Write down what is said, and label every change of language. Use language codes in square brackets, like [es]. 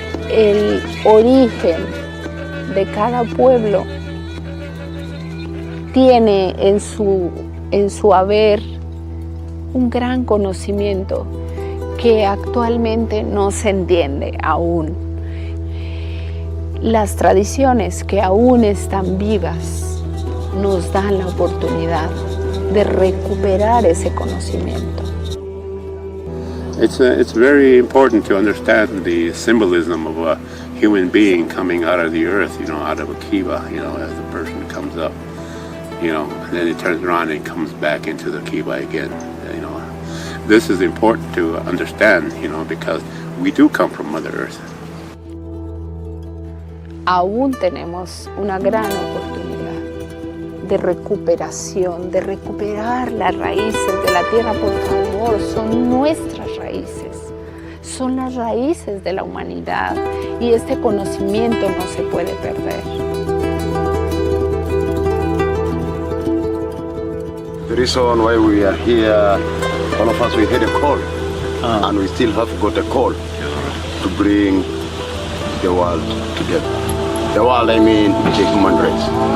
[es] El origen de cada pueblo tiene en su haber un gran conocimiento que actualmente no se entiende aún. Las tradiciones que aún están vivas nos dan la oportunidad de recuperar ese conocimiento. [en] It's very important to understand the symbolism of a human being coming out of the earth, out of a kiva, as the person comes up, and then it turns around and comes back into the kiva again, This is important to understand, because we do come from Mother Earth. [es] Aún tenemos una gran oportunidad de recuperación, de recuperar las raíces de la tierra, por favor, son nuestras raíces, son las raíces de la humanidad y este conocimiento no se puede perder. [en] The reason why we are here, all of us, we had a call, and we still have got a call to bring the world together. The world, I mean, the human race.